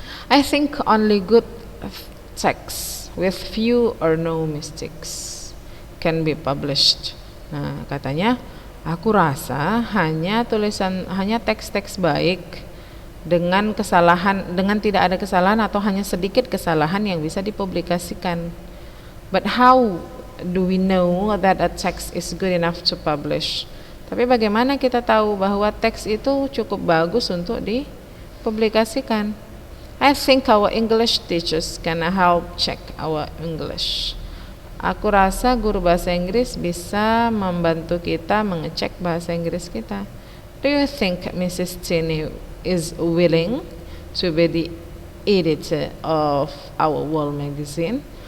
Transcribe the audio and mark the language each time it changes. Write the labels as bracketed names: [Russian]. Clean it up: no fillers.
[English] I think only good text with few or no mistakes can be published. [Indonesian] Nah, katanya aku rasa hanya teks-teks baik dengan tidak ada kesalahan atau hanya sedikit kesalahan yang bisa dipublikasikan. [English] But how do we know that a text is good enough to publish? [Indonesian] Tapi bagaimana kita tahu bahwa teks itu cukup bagus untuk dipublikasikan? [English] I think our English teachers can help check our English. [Indonesian] Aku rasa guru bahasa Inggris bisa membantu kita mengecek bahasa Inggris kita. [English] Do you think Mrs. Tini is willing to be the editor of our wall magazine?